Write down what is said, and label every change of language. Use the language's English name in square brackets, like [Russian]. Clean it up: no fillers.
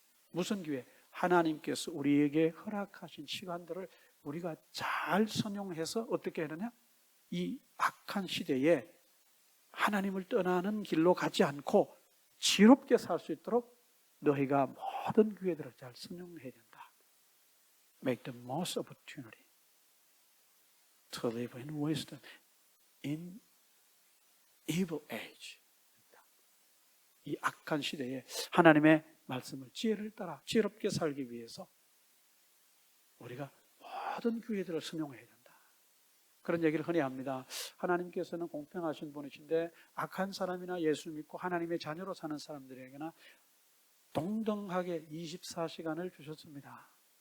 [Korean] 무슨 기회? 하나님께서 우리에게 허락하신 시간들을 우리가 잘 선용해서 어떻게 하느냐? 이 악한 시대에 하나님을 떠나는 길로 가지 않고 지롭게 살 수 있도록 너희가 모든 기회들을 잘 선용해야 된다. [English] Make the most opportunity to live in wisdom in evil age. [Korean] 이 악한 시대에 하나님의 말씀을 지혜를 따라 지혜롭게 살기 위해서 우리가 모든 기회들을 선용해야 된다. 그런 얘기를 흔히 합니다. 하나님께서는 공평하신 분이신데 악한 사람이나 예수 믿고 하나님의 자녀로 사는 사람들에게나 동등하게 24시간을 주셨습니다.